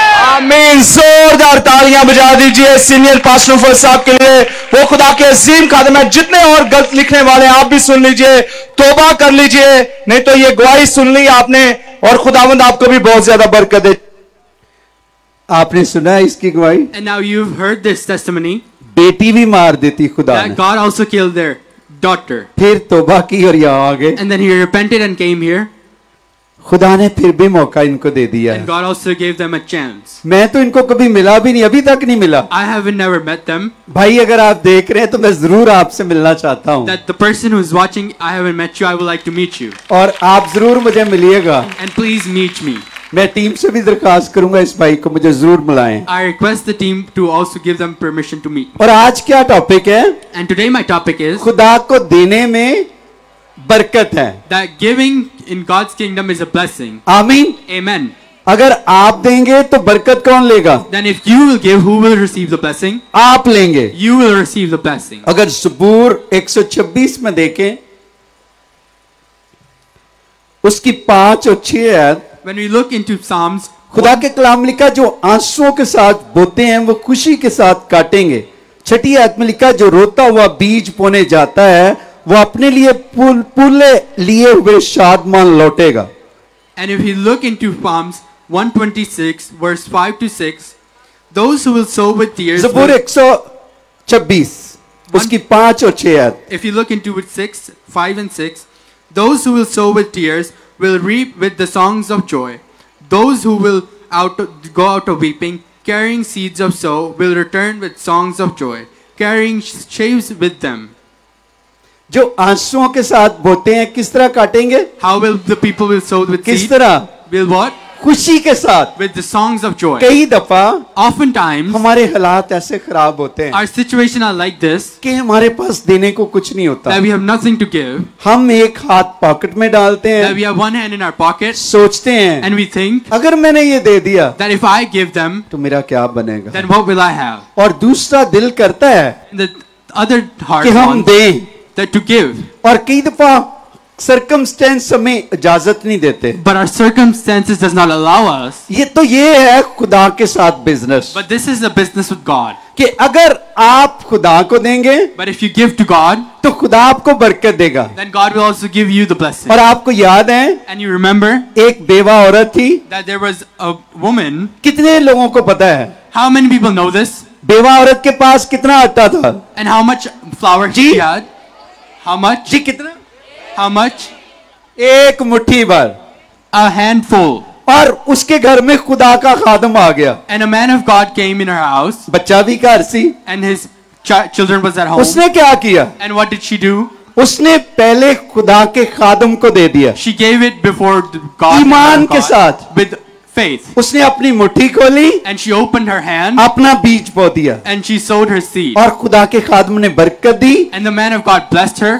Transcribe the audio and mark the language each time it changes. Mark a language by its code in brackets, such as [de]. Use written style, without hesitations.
[hi] आमीन. जोरदार तालियां बजा दीजिए सीनियर पास्टर साहब के लिए. वो खुदा के अजीम खादम है. जितने और गलत लिखने वाले आप भी सुन लीजिए, तौबा कर लीजिए, नहीं तो ये गवाही सुन ली आपने, और खुदावंद आपको भी बहुत ज्यादा बरकत दे. आपने सुना है इसकी गवाही? [en] And now you've heard this testimony [hi] बेटी भी मार देती खुदा ने, [en] that God also killed their daughter. [hi] फिर तौबा की और यहाँ आ गए. [en] And then he repented and came here. [hi] खुदा ने फिर भी मौका इनको दे दिया [en] And [hi] है. [en] God also gave them a chance. [hi] मैं तो इनको कभी मिला भी नहीं, अभी तक नहीं मिला. [en] I haven't never met them. [hi] भाई अगर आप देख रहे हैं तो मैं जरूर आपसे मिलना चाहता हूँ, [en] That the person who is watching, I haven't met you, I would like to meet you. [hi] और आप जरूर मुझे मिलिएगा. [en] And please meet me. [hi] मैं टीम से भी दरखास्त करूंगा इस भाई को मुझे जरूर मिलाएं. [en] I request the team to also give them permission to meet. [hi] और आज क्या टॉपिक है? [en] And today my topic is [hi] खुदा को देने में बरकत है. [en] that giving in God's kingdom is a blessing. [hi] आमीन. [en] Amen. [hi] अगर आप देंगे तो बरकत कौन लेगा? [en] Then if you will give, who will receive the blessing? [hi] आप लेंगे. [en] You will receive the blessing. [hi] अगर ज़बूर 126 में देखें उसकी 5 और 6 आयत, [en] When we look into Psalms, [hi] खुदा के कलाम लिखा जो आंसुओं के साथ बोते हैं वो खुशी के साथ काटेंगे. 6 आयत में लिखा जो रोता हुआ बीज बोने जाता है वो अपने लिए पुले लिए हुए Shadman लौटेगा. [en] and if we look into Psalms 126 verse 5 to 6, those who will sow with tears. [hi] ज़बूर 126 उसकी 5 और 6 आयत. [en] If you look into it 6, 5 and 6, those who will sow with tears will reap with the songs of joy. Those who will go out of weeping carrying seeds of sow will return with songs of joy, carrying sheaves with them. [hi] जो आंसुओं के साथ बोते हैं किस तरह काटेंगे? [en] How will the people will sow with [hi] किस [en] seed? [hi] तरह? [en] Will what? [hi] खुशी के साथ। [en] With the songs of joy. [hi] कई दफा [en] Oftentimes [hi] हमारे हालात ऐसे खराब होते हैं [en] our situation are like this [hi] कि हमारे पास देने को कुछ नहीं होता। [en] that we have nothing to give, [hi] हम एक हाथ पॉकेट में डालते [en] that [hi] हैं, [en] we have one hand in our pocket [hi] सोचते हैं [en] and we think [hi] अगर मैंने ये दे दिया [en] that if I give them, [hi] तो मेरा क्या बनेगा? [en] then what will I have? [hi] और दूसरा दिल करता है [en] And the other heart [hi] कि हम [en] wants [hi] दें, [en] that to give, [hi] और कई दफा सर्कमस्टेंस हमें इजाजत नहीं देते। [en] but our circumstances does not allow us. [hi] ये है खुदा के साथ business [en] But this is a business with God. [hi] कि अगर आप खुदा को देंगे [en] But if you give to God, [hi] तो खुदा आपको बरकत देगा। [en] then God will also give you the blessing. [hi] और आपको याद है [en] And you remember [hi] एक बेवा औरत थी, [en] that there was a woman. [hi] कितने लोगों को पता है [en] How many people know this? [hi] बेवा औरत के पास कितना आटा था? [en] And how much flour she [hi] ji? [en] had? How much? [hi] जी कितना? [en] How much? [hi] एक मुट्ठी भर। [en] A handful. [hi] और उसके घर में खुदा का खादम आ गया, [en] And a man of God came in her house, [hi] बच्चा भी घर सी। [en] and his children was at home. [hi] उसने क्या किया? [en] And what did she do? [hi] उसने पहले खुदा के खादम को दे दिया, [en] She gave it before God, [hi] ईमान के साथ। [en] with faith. [hi] उसने अपनी मुट्ठी खोली, [en] And she opened her hand, [hi] अपना बीज बो दिया, [en] and she sowed her seed. [hi] और खुदा के खादम ने बरकत दी। [en] And the man of God blessed her,